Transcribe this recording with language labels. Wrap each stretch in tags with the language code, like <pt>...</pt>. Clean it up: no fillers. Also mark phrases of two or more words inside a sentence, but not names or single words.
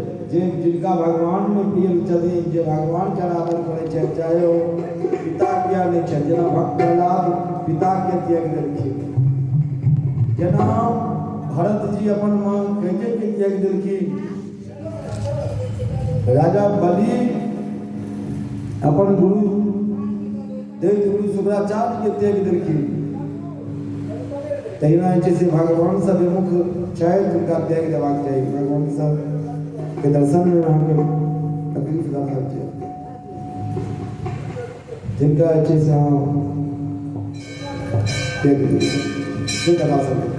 <mai>जे जिनका भगवान में प्रिय छथिन, जे भगवान के आराधन करे छै, चाहे ओ पिता किया नहीं छै, जेना भक्त प्रहलाद पिता के त्याग देलखिन, जेना भरत जी अपन मां कैके के त्याग देलखिन, राजा बलि अपन गुरु दैत्य गुरु शुक्राचार्य के त्याग देलखिन। तहिना जैसे भगवान सब विमुख छथि हुनका त्याग देबाक चाही। भगवान सब के दर्शन में अहाँके तकलीफ ना भऽ जाय, जिनका अच्छे से अहाँ त्याग दियौ से कथा सब।</mai>